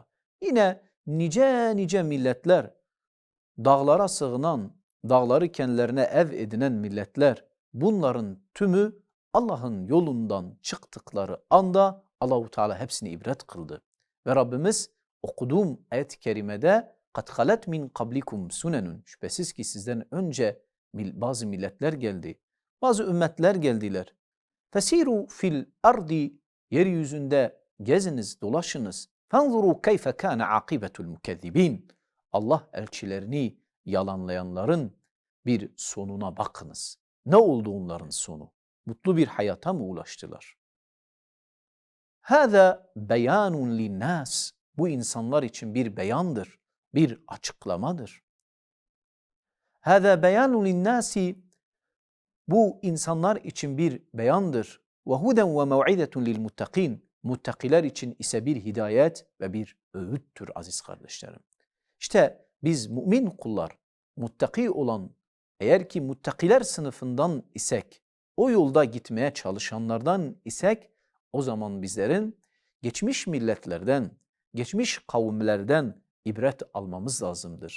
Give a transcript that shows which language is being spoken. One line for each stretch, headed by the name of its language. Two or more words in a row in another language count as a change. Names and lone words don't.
Turkish: Yine nice milletler, dağlara sığınan, dağları kendilerine ev edinen milletler, bunların tümü Allah'ın yolundan çıktıkları anda Allahu Teala hepsini ibret kıldı. Ve Rabbimiz okuduğum ayet-i kerimede
Arabic: قَدْ خَلَتْ مِنْ قَبْلِكُمْ سُنَنٌ
Turkish: Şüphesiz ki sizden önce bazı milletler geldi, bazı ümmetler geldiler.
Arabic: فسيروا في الأرض
Turkish: Yeryüzünde geziniz, dolaşınız.
Arabic: فَانْظُرُوا كَيْفَ كَانَ عَاقِبَةُ الْمُكَذِّبِينَ
Turkish: Allah elçilerini yalanlayanların bir sonuna bakınız. Ne oldu onların sonu? Mutlu bir hayata mı ulaştılar?
Arabic: هَذَا بَيَانٌ لِلنَّاسِ
Turkish: Bu insanlar için bir beyandır, bir açıklamadır.
Arabic: هَذَا بَيَانٌ لِلنَّاسِ
Turkish: Bu insanlar için bir beyandır.
Arabic: وَهُدًا وَمَوْعِدَةٌ لِلْمُتَّقِينَ
Turkish: Muttakiler için ise bir hidayet ve bir öğüttür aziz kardeşlerim. İşte biz mümin kullar, muttaki olan, eğer ki muttakiler sınıfından isek, o yolda gitmeye çalışanlardan isek, o zaman bizlerin geçmiş milletlerden, geçmiş kavimlerden ibret almamız lazımdır.